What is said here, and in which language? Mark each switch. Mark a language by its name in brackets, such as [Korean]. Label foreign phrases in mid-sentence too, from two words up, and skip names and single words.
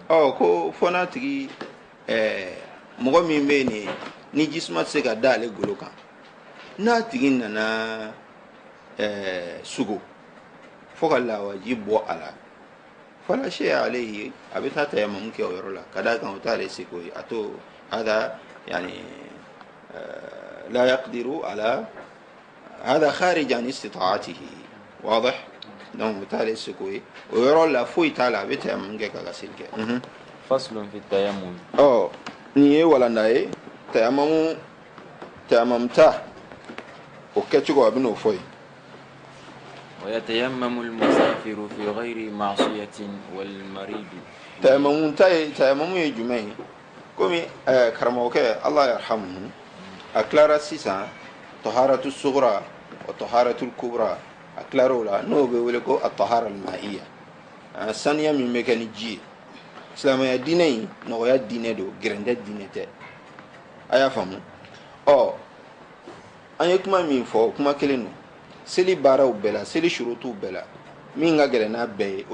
[Bambara] ko fɔ n'a tigi mɔgɔ min bɛ yen ni jisuma tɛ se ka da ale golo kan n'a tigi nana sugo fo ka lawaji bɔ a la [Arabic] فلا شيء عليه [Bambara] a bɛ taa tayammum kɛ o yɔrɔ la ka d'a kan o t'ale seko ye a to hada yani [Arabic] لا يقدر على هذا خارج عن استطاعته واضح [Bambara] donc t'ale sikoy o yɔrɔ la foyi t'a la a bɛ tayammum kɛ ka gasili kɛ [Arabic] فصل في التيمم [Bambara] nin ye walanda ye tayammum ta o kɛcogo a bɛ n'o fɔ ye [Arabic] ويتيمم المسافر في غير معصية والمريض [Bambara] tayammum ye jumɛn ye komi karamɔgɔkɛ [Arabic] الله يرحمه [Bambara] a tilara sisan [Arabic] طهارة صغرى وطهارة كبرى [Bambara] a tilar'o la n'o bɛ wele ko a [Arabic] طهارة مائية [Bambara] saniya min bɛ kɛ ni ji ye silamɛya diinɛ in nɔgɔya diinɛ don gɛrɛntɛ diinɛ tɛ a y'a faamu an ye kuma min fɔ kuma kelen don seli baaraw bɛɛ la seli shurutuw bɛɛ la min ka gɛlɛn n'a bɛɛ ye